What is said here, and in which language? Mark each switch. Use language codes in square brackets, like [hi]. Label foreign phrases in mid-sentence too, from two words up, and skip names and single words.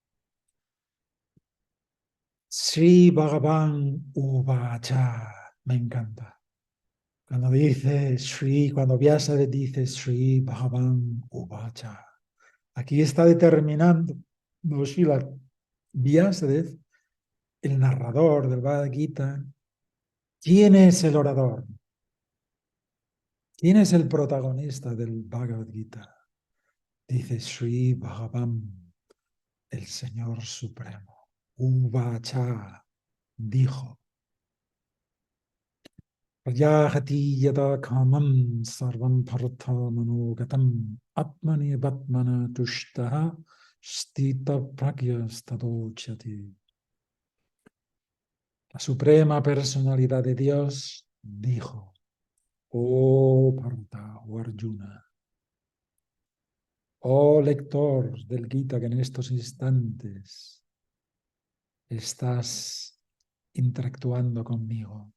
[sa] श्री भगवान् उवाच. [es] Me encanta. Cuando dice Sri, cuando Vyasa dice [sa] श्री भगवान् उवाच, [es] aquí está determinando Srila Vyasadeva, el narrador del Bhagavad Gita, quién es el orador, quién es el protagonista del Bhagavad Gita. Dice Sri Bhagavan, el Señor Supremo. Uvacha, dijo. [sa] प्रजहाति यदा कामं सर्वं पार्थ मनोगतम् आत्मनि बात्मना तुष्टः स्थित प्रज्ञ स्तदोच्यति. [es] La suprema personalidad de Dios dijo, oh Partha, oh Arjuna, oh lector del Gita que en estos instantes estás interactuando conmigo.